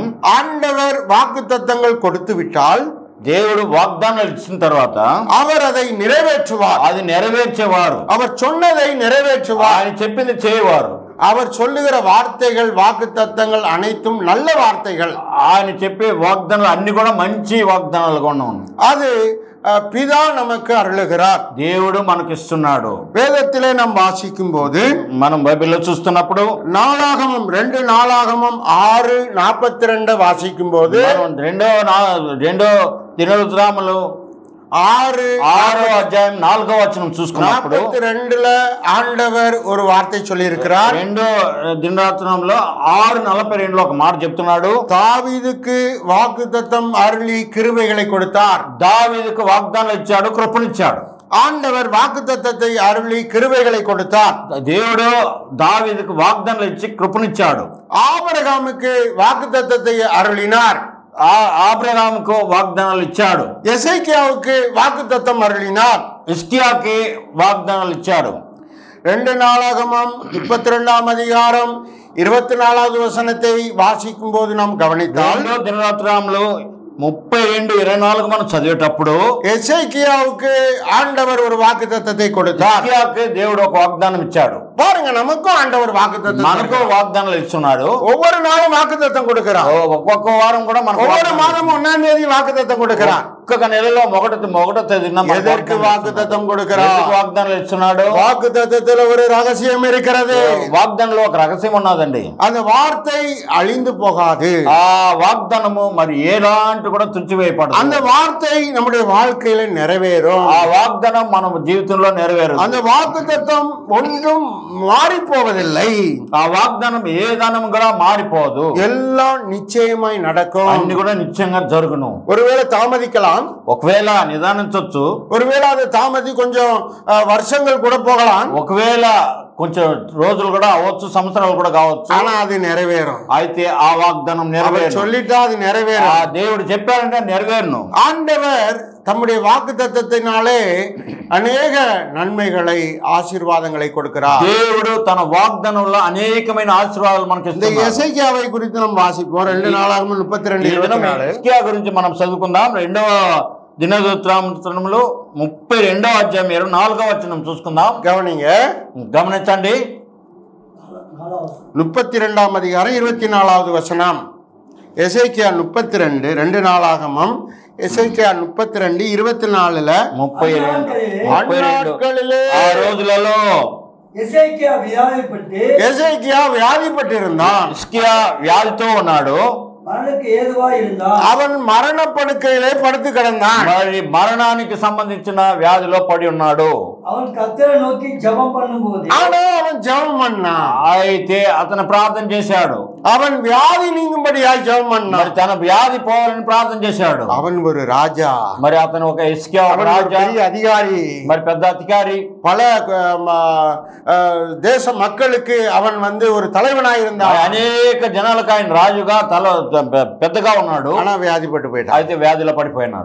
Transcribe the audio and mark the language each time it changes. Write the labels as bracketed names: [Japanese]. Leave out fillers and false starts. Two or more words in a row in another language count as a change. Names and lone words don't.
[Tamil] ஆண்டவர் வாக்குத்தத்தங்கள் கொடுத்து விட்டால், [Telugu] దేవుడు వాగ్దానాలు ఇచ్చిన తర్వాత [Tamil] அவர் அதை நிறைவேற்றுவார். [Telugu] అది నెరవేర్చేవారు. [Tamil] அவர் சொன்னதை நிறைவேற்றுவார். [Telugu] ఆయన చెప్పింది చేయవారు. [Tamil] அவர் சொல்லுகிற வார்த்தைகள், வாக்குத்தத்தங்கள் அனைத்தும் நல்ல வார்த்தைகள். [Telugu] ఆయన చెప్పే వాగ్దానాలు అన్ని కూడా మంచి వాగ్దానాలుగా ఉన్నాయి. [Tamil] அது பிதா நமக்கு அருளுகிறார். [Telugu] దేవుడు మనకి ఇస్తున్నాడు. [Tamil] வேதத்திலே நாம் வாசிக்கும் போது, [Telugu] మనం బైబిల్లో చూస్తున్నప్పుడు [Tamil] நாளாகமம் 2 நாளாகமம் 6:42 வாசிக்கும் போது, [Telugu] రెండో దినవృత్తాంతములు 6వ అధ్యాయం 4వ వచనం చూసుకున్నప్పుడు [Tamil] 42ல ஆண்டவர் ஒரு வார்த்தை சொல்லி இருக்கிறார். [Telugu] రెండో దినవృత్తాంతంలో 6:42లో ఒక మాట చెప్తున్నాడు. [Tamil] தாவீதுக்கு வாக்குத்தத்தம் அருளி கிருபைகளை கொடுத்தார். [Telugu] దావీదుకు వాగ్దానాలు ఇచ్చాడు, కృపనిచ్చాడు. [Tamil] ஆண்டவர் வாக்குத்தத்தத்தை அருளி கிருபைகளை கொடுத்தார். [Telugu] దేవుడు దావీదుకు వాగ్దానాలు ఇచ్చి కృపనిచ్చాడు. [Tamil] ஆபிரகாமுக்கு வாக்குத்தத்தத்தை அருளினார். [Telugu] ఆబ్రహాముకు వాగ్దానాలు ఇచ్చాడు. [Tamil] எசேக்கியாவுக்கு வாக்குத்தத்தம் அருளினார். [Telugu] హిజ్కియాకి వాగ్దానాలు ఇచ్చాడు. [Tamil] 2 நாளாகமம் 32ஆம் அதிகாரம் 24வது வசனத்தை வாசிக்கும் போது நாம் கவனித்தால், [Telugu] రెండో దినరాత్రాంలో 32:24 మనం చదివేటప్పుడు [Tamil] எசேக்கியாவுக்கு ஆண்டவர் ஒரு வாக்குத்தத்தத்தை கொடுத்தார். [Telugu] హిజ్కియాకి దేవుడు ఒక వాగ్దానం ఇచ్చాడు. [Tamil] பாருங்க, நமக்கும் ஆண்டவர் வாக்குத்தத்தம், [Telugu] మనకు వాగ్దానాలు ఇస్తున్నాడు. [Tamil] ஒவ்வொரு நாளும் வாக்குத்தத்தம் கொடுக்கிறார். [Telugu] ఒక్కొక్క వారం కూడా మనకు [Tamil] ஒவ்வொரு மாதம் 1ஆம் தேதி வாக்குத்தத்தம் கொடுக்கிறார். [Telugu] ఒక్కొక్క నెలలో ఒకటో తేదీన [Tamil] எதற்கு வாக்குத்தத்தம் கொடுக்கிறார்? [Telugu] వాగ్దానాలు ఇస్తున్నాడు. [Tamil] வாக்குத்தத்தத்துல ஒரு ரகசியம் இருக்கிறது. [Telugu] వాగ్దానంలో ఒక రహస్యం ఉన్నదండి. [Tamil] அந்த வார்த்தை அழிந்து போகாது. [Telugu] ఆ వాగ్దానము మరి ఎలాంటి కూడా తుడిచివేయబడదు. [Tamil] அந்த வார்த்தை நம்முடைய வாழ்க்கையில நிறைவேறும். [Telugu] ఆ వాగ్దానం మన జీవితంలో నెరవేరుతుంది. [Tamil] அந்த வாக்குத்தத்தம் ஒன்றும் மாறி போவதில்லை. [Telugu] ఆ వాగ్దానం ఏ దానం కూడా మారిపోదు. [Tamil] எல்லாம் நிச்சயமாய் நடக்கும். [Telugu] అన్ని కూడా నిశ్చయంగా జరుగును. [Tamil] ஒருவேளை தாமதிக்கலாம், [Telugu] ఒకవేళ నిదానించవచ్చు, [Tamil] ஒருவேளை அது தாமதி கொஞ்சம் வருஷங்கள் கூட போகலாம். [Telugu] ఒకవేళ కొంచెం రోజులు కూడా అవ్వచ్చు, సంవత్సరాలు కూడా కావచ్చు. [Tamil] ஆனா அது நிறைவேறும். [Telugu] అయితే ఆ వాగ్దానం [Tamil] அவர் [Telugu] నెరవేరు. [Tamil] சொல்லிட்டா அது [Telugu] ఆ [Tamil] நிறைவேறும். [Telugu] దేవుడు చెప్పారంటే నెరవేరును. [Tamil] ஆண்டவர் தம்முடைய வாக்குத்தத்தத்தினாலே அநேக நன்மைகளை ஆசீர்வாதங்களை கொடுக்கிறார். [Telugu] దేవుడు తన వాగ్దానంలో అనేకమైన ఆశీర్వాదాలు మనకి [Tamil] இந்த [Telugu] ఇస్తున్నాడు. [Tamil] எசேக்கியாவை குறித்து நம்ம வாசிப்போம். 2 நாளாகமம் 32:24. [Telugu] హిజ్కియా గురించి మనం చదువుకుందాం. 2వ దినవృత్తాంతంలో 32వ అధ్యాయం 24వ వచనం చూసుకుందాం. [Tamil] கவனிங்க, [Telugu] గమనించండి. [Tamil] 32ஆம் அதிகாரம் 24வது வசனம். எசேக்கியா 32, 2 நாளாகமம் எசேக்கியா 32 24ல 32 அந்நாட்களிலே [Telugu] ఆ రోజులలో [Tamil] எசேக்கியா வியாதிப்பட்டு எசேக்கியா வியாதிப்பட்டிருந்தான். [Telugu] హిజ్కియా వ్యాధితో ఉన్నాడు. [Tamil] மரணக்கு ஏதுவா இருந்தான். அவன் மரண படுக்கையிலே படுத்து கிடந்தான். [Telugu] మరి మరణానికి సంబంధించిన వ్యాధిలో పడి ఉన్నాడు. [Tamil] அவன் கர்த்தரை நோக்கி ஜெபம் பண்ணும்போது ஆனா அவன் ஜெபம் பண்ணான். [Telugu] అయితే అతను ప్రార్థన చేశాడు. [Tamil] அவன் வியாதி நீங்கும்படியாய் ஜெபம் [Telugu] మరి [Tamil] பண்ணான். [Telugu] తన వ్యాధి పోవాలని ప్రార్థన చేశాడు. [Tamil] அவன் ஒரு ராஜா, [Telugu] మరి అతను ఒక హిజ్కియా ఒక [Tamil] அவன் ஒரு [Telugu] రాజా, [Tamil] பெரிய அதிகாரி, [Telugu] మరి పెద్ద అధికారి, [Tamil] பல தேச மக்களுக்கு அவன் ஒரு தலைவனாய் இருந்தான். [Telugu] అనేక జనాలకు ఆయన రాజుగా పెద్దగా ఉన్నాడు. [Tamil] ஆனா வியாதிப்பட்டு போயிட்டான். [Telugu] అయితే వ్యాధిలో పడిపోయినాడు.